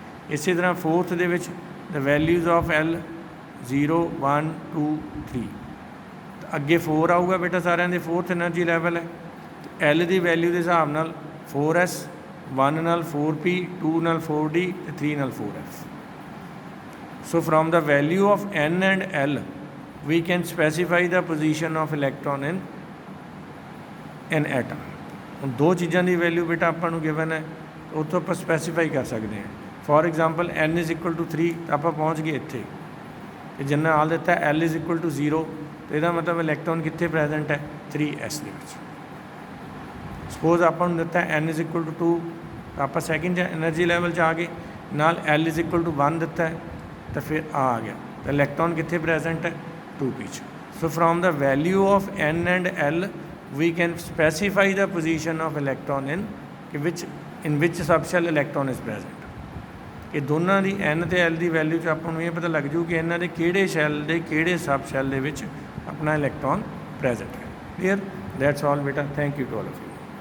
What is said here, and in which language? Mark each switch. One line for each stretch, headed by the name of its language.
Punjabi: ਇਸੇ ਤਰ੍ਹਾਂ ਫੋਰਥ ਦੇ ਵਿੱਚ
English: the values of L
Punjabi: 0, 1, 2, 3। ਤਾਂ ਅੱਗੇ 4 ਆਊਗਾ ਬੇਟਾ, ਸਾਰਿਆਂ ਦੇ ਫੋਰਥ ਐਨਰਜੀ ਲੈਵਲ ਹੈ। L ਦੀ ਵੈਲਿਊ ਦੇ ਹਿਸਾਬ ਨਾਲ 4S, 1 ਨਾਲ 4P, 2 ਨਾਲ 4D ਅਤੇ 3 ਨਾਲ 4F।
English: So from the value of N and L we can specify the position of electron in an atom।
Punjabi: ਹੁਣ 2 ਚੀਜ਼ਾਂ ਦੀ ਵੈਲਿਊ ਬੇਟਾ ਆਪਾਂ ਨੂੰ ਗਿਵਨ ਹੈ, ਉੱਥੋਂ ਆਪਾਂ ਸਪੈਸੀਫਾਈ ਕਰ ਸਕਦੇ ਹਾਂ।
English: for example
Punjabi: N = 3, ਤਾਂ ਆਪਾਂ ਪਹੁੰਚ ਗਏ ਇੱਥੇ, ਅਤੇ ਜਿੰਨਾ ਨਾਲ ਦਿੱਤਾ L = 0, ਤਾਂ ਇਹਦਾ ਮਤਲਬ ਇਲੈਕਟ੍ਰੋਨ ਕਿੱਥੇ ਪ੍ਰੈਜੈਂਟ ਹੈ? 3S ਦੇ ਵਿੱਚ। ਸਪੋਜ਼ ਆਪਾਂ ਨੂੰ ਦਿੱਤਾ N = 2, ਤਾਂ ਆਪਾਂ ਸੈਕਿੰਡ ਐਨਰਜੀ ਲੈਵਲ 'ਚ ਆ ਗਏ, ਨਾਲ L = 1 ਦਿੱਤਾ ਹੈ, ਤਾਂ ਫਿਰ ਆ ਗਿਆ, ਤਾਂ ਇਲੈਕਟ੍ਰੋਨ ਕਿੱਥੇ ਪ੍ਰੈਜੈਂਟ ਹੈ? 2P 'ਚ।
English: So from the value of N and L we can specify the position of electron in which subshell electron is present।
Punjabi: ਇਹ ਦੋਨਾਂ ਦੀ N ਅਤੇ L ਦੀ ਵੈਲਿਊ 'ਚ ਆਪਾਂ ਨੂੰ ਇਹ ਪਤਾ ਲੱਗ ਜੂ ਕਿ ਇਹਨਾਂ ਦੇ ਕਿਹੜੇ ਸ਼ੈੱਲ ਦੇ ਕਿਹੜੇ ਸਬ ਸ਼ੈੱਲ ਦੇ ਵਿੱਚ ਆਪਣਾ ਇਲੈਕਟ੍ਰੋਨ ਪ੍ਰੈਜੈਂਟ ਹੈ। ਕਲੀਅਰ?
English: that's all
Punjabi: ਬੇਟਾ।
English: Thank you to all of you.